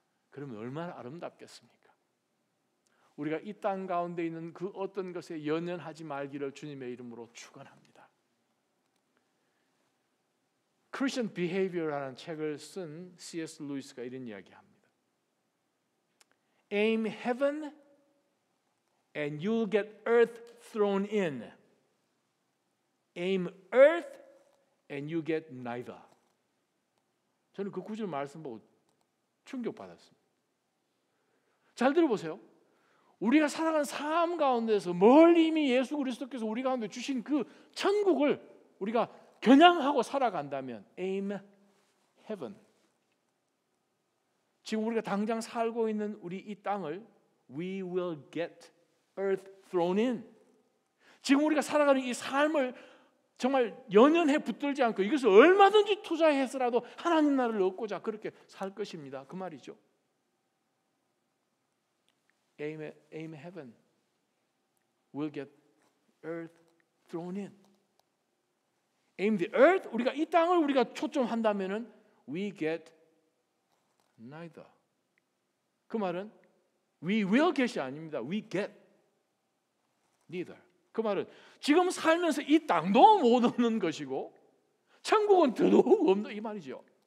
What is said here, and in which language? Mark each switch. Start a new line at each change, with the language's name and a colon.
Korean: 그러면 얼마나 아름답겠습니까? 우리가 이 땅 가운데 있는 그 어떤 것에 연연하지 말기를 주님의 이름으로 축원합니다. Christian Behavior라는 책을 쓴 C.S. 루이스가 이런 이야기합니다.
English: Aim heaven and you'll get earth thrown in. Aim earth and you get neither.
Korean: 저는 그 구절 말씀 보고 충격받았습니다. 잘 들어보세요. 우리가 살아가는 삶 가운데서 멀리 이미 예수 그리스도께서 우리 가운데 주신 그 천국을 우리가 겨냥하고 살아간다면
English: aim heaven,
Korean: 지금 우리가 당장 살고 있는 우리 이 땅을
English: we will get earth thrown in.
Korean: 지금 우리가 살아가는 이 삶을 정말 연연해 붙들지 않고 이것을 얼마든지 투자해서라도 하나님 나라를 얻고자 그렇게 살 것입니다. 그 말이죠.
English: Aim heaven. We'll get earth thrown in. Aim the earth.
Korean: 우리가 이 땅을 우리가 초점한다면은
English: we get neither.
Korean: 그 말은
English: we will get
Korean: 이 아닙니다.
English: we get neither.
Korean: 그 말은 지금 살면서 이 땅도 못 얻는 것이고 천국은 더더욱 없는 이 말이죠.